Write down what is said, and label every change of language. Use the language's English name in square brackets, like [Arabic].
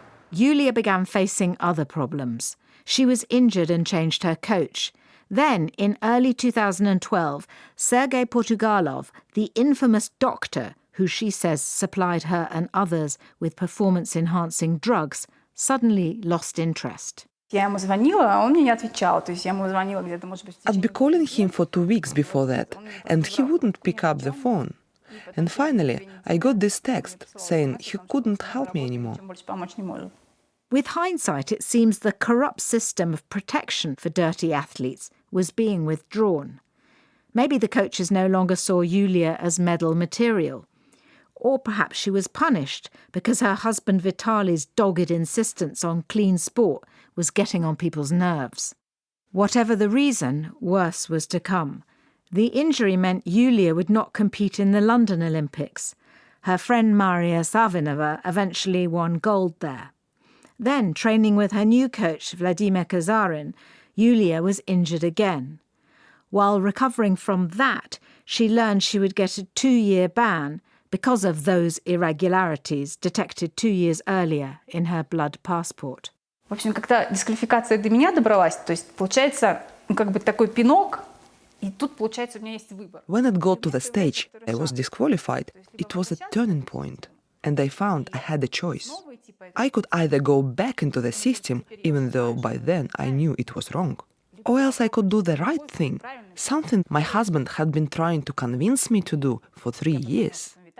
[English] Yulia began facing other problems. She was injured and changed her coach. Then, in early 2012, Sergei Portugalov, the infamous doctor who she says supplied her and others with performance-enhancing drugs, suddenly lost interest. [Russian] Я ему звонила, а он мне не отвечал. То есть я ему звонила где-то, может быть, [English] I'd be calling him for 2 weeks before that, and he wouldn't pick up the phone. And finally, I got this text saying he couldn't help me anymore. With hindsight, it seems the corrupt system of protection for dirty athletes was being withdrawn. Maybe the coaches no longer saw Yulia as medal material. Or perhaps she was punished because her husband Vitaly's dogged insistence on clean sport was getting on people's nerves. Whatever the reason, worse was to come. The injury meant Yulia would not compete in the London Olympics. Her friend Maria Savinova eventually won gold there. Then, training with her new coach Vladimir Kazarin, Yulia was injured again. While recovering from that, she learned she would get a 2-year ban because of those irregularities detected 2 years earlier in her blood passport. [Russian] В общем, когда дисквалификация до меня добралась, то есть, получается, как бы такой пинок, и тут, получается, у меня есть выбор. [English] When it got to the stage, I was disqualified. It was a turning point, and I found I had a choice. I could either go back into the system, even though by then I knew it was wrong, or else I could do the right thing, something my husband had been trying to convince me to do for 3 years.